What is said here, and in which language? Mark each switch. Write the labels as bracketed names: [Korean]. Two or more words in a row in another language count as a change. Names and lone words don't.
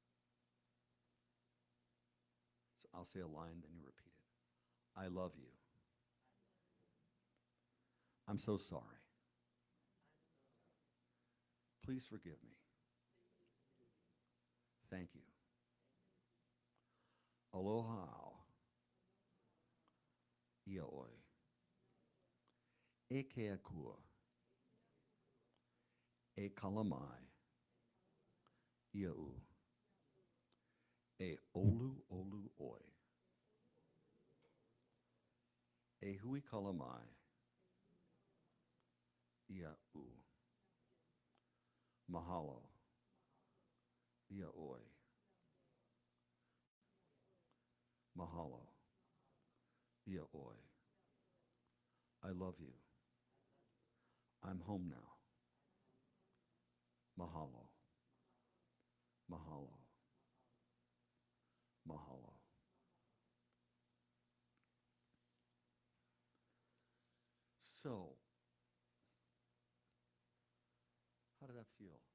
[English] So I'll say a line, then you repeat it. I love you. I'm so sorry. Please forgive me. Thank you. [Hawaiian] Aloha. Iaoi. Eke akua. E kalamai, iau. E olu olu oi. E hui kalamai, iau. Mahalo, ia oi. Mahalo, ia oi. [English] I love you. I'm home now. [Hawaiian] Mahalo. Mahalo. Mahalo. [English] So, how did that feel?